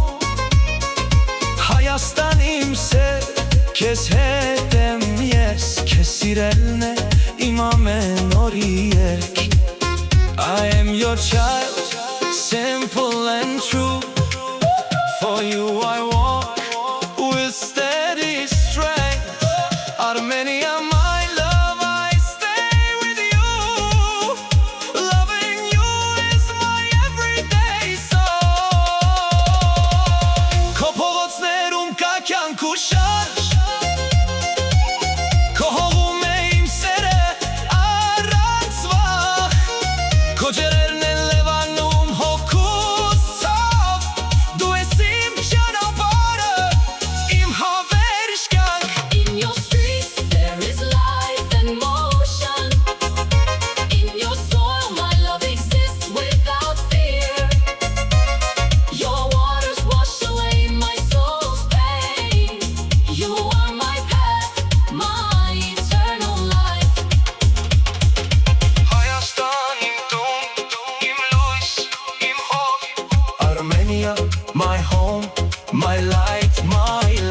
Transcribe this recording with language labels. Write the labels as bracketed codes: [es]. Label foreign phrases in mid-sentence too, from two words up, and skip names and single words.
[hy] Հայաստան իմ սեր, քեզ հետ եմ ես, քեզ սիրելն է իմ ամեն օրի երկ։ [en] I am your child, simple and true. For you I walk with steady strength. Armenia, my love, I stay with you. Loving you is my everyday song. [hy] Քո փողոցներում կա կյանք ու շարժ, քո հողում է իմ սերը առանց վախ, քո ջրերն են լվանում հոգուս ցավ, դու ես իմ ճանապարհը, իմ հավերժ կյանք։ [en] In your streets there is life and motion. In your soil my love exists without fear. Your waters wash away my soul's pain. You are my path, my eternal life. [hy] Հայաստան իմ տուն, իմ լույս, իմ հող, Armenia, [en] my home, my light, my